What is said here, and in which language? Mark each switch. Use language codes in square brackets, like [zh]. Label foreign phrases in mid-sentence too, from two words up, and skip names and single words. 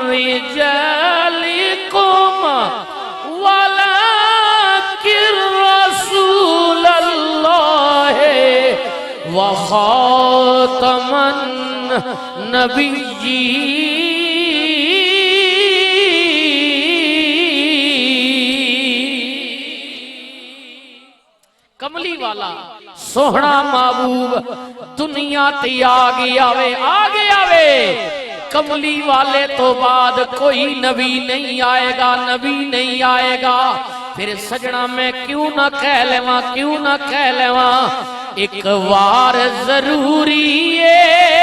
[ar] رجالکم وخاتم النبیین [pa] کملی والا سوہنا محبوب دنیا تے آگے آوے کملی والے تو بعد کوئی نبی نہیں آئے گا پھر سجنا میں کیوں نہ کہہ لیواں ایک وار ضروری ہے